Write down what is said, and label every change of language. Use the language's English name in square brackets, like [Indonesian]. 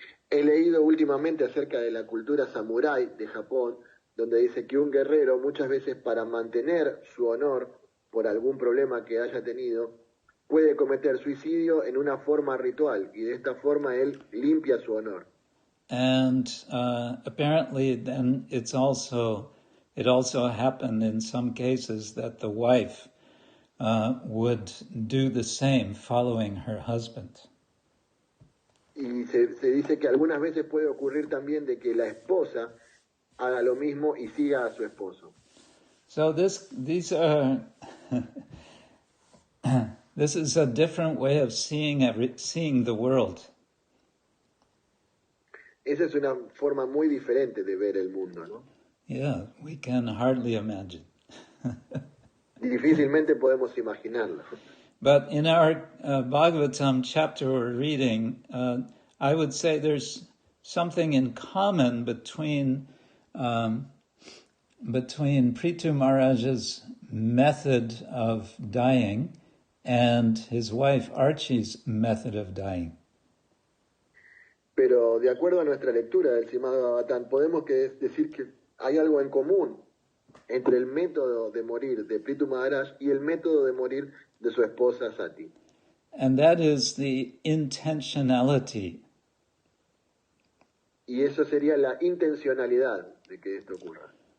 [Spanish] He leído últimamente acerca de la cultura samurái de Japón, donde dice que un guerrero muchas veces para mantener su honor por algún problema que haya tenido, puede cometer suicidio en una forma ritual y de esta forma él limpia su honor. [English] And apparently then it also happened in some cases that the wife would do the same following her husband. [Spanish] Y se dice que algunas veces puede ocurrir también de que la esposa haga lo mismo y siga a su esposo. [English] So these are this is a different way of seeing the world. [Spanish] Esa es una forma muy diferente de ver el mundo, ¿no? [English] Yeah, we can hardly imagine. [Spanish] Difícilmente podemos imaginarlo. [English] But in our Bhagavatam chapter we're reading, I would say there's something in common between Prithu Maharaj's method of dying and his wife Archie's method of dying. [Spanish] Pero de acuerdo a nuestra lectura del Srimad-Bhagavatam, podemos decir que hay algo en común entre el método de morir de Prithu Maharaj y el método de morir de su esposa Sati. [English] And that is the intentionality. [Spanish] Y eso sería la intencionalidad de que esto ocurra.